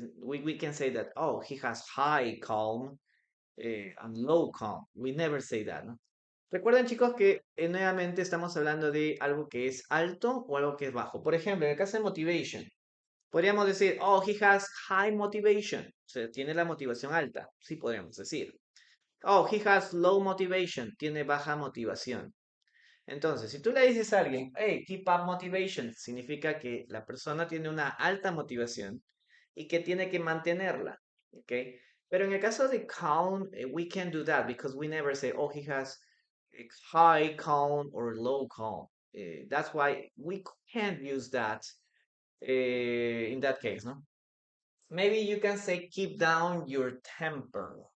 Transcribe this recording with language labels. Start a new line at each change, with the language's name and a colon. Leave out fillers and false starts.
English: We can say that, oh, he has high calm and low calm. We never say that, ¿no?
Spanish: Recuerden, chicos, que nuevamente estamos hablando de algo que es alto o algo que es bajo. Por ejemplo, en el caso de motivation, podríamos decir,
English: oh, he has high motivation.
Spanish: O sea, tiene la motivación alta. Sí, podríamos decir.
English: Oh, he has low motivation.
Spanish: Tiene baja motivación. Entonces, si tú le dices a alguien,
English: hey, keep up motivation,
Spanish: significa que la persona tiene una alta motivación y que tiene que mantenerla, ¿ok? Pero en el caso de calm,
English: we can't do that because we never say, oh, he has high calm or low calm. That's why we can't use that in that case, no? Maybe you can say keep down your temper.